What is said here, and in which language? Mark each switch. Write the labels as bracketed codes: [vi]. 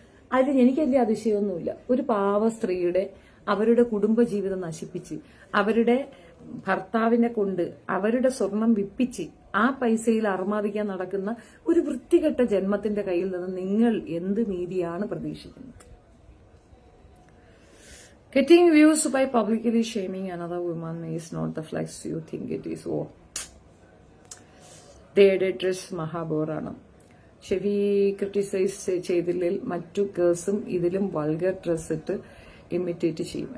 [ml] അതിൽ എനിക്ക് വലിയ അതിശയമൊന്നുമില്ല. ഒരു പാവ സ്ത്രീയുടെ അവരുടെ കുടുംബജീവിതം നശിപ്പിച്ച് അവരുടെ ഭർത്താവിനെ കൊണ്ട് അവരുടെ സ്വർണം വിപ്പിച്ച് ആ പൈസയിൽ അർമാദിക്കാൻ നടക്കുന്ന ഒരു വൃത്തികെട്ട ജന്മത്തിന്റെ കയ്യിൽ നിന്ന് നിങ്ങൾ എന്ത് നീതിയാണ് പ്രതീക്ഷിക്കുന്നത്? [en] Getting views by publicly shaming another woman is not the flex you think it is. Their dress [ml] മഹാബോറാണ്. Chevy criticise ചെയ്തില്ലെങ്കിൽ മറ്റു ഗേൾസും ഇതിലും വൾഗർ ഡ്രസ് ഇട്ട് ഇമിറ്റേറ്റ് ചെയ്യും.